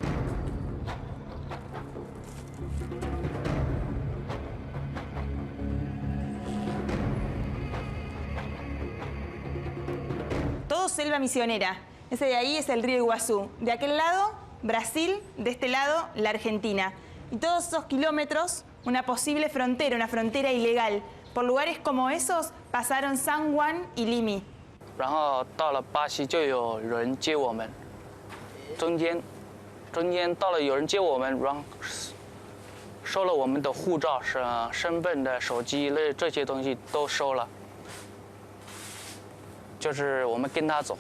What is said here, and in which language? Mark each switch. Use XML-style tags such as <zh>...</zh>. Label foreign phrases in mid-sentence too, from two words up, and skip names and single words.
<es>Todo selva misionera. Ese de ahí es el río Iguazú. De aquel lado, Brasil. De este lado, la Argentina. Y todos esos kilómetros, una posible frontera, una frontera ilegal. Por lugares como esos pasaron Zhang Wang y Li Mi.</es> <zh>然后到了巴西就有人接我们，中间到了有人接我们，然后收了我们的护照、身份的手机这些东西都收了，就是我们跟他走。</zh>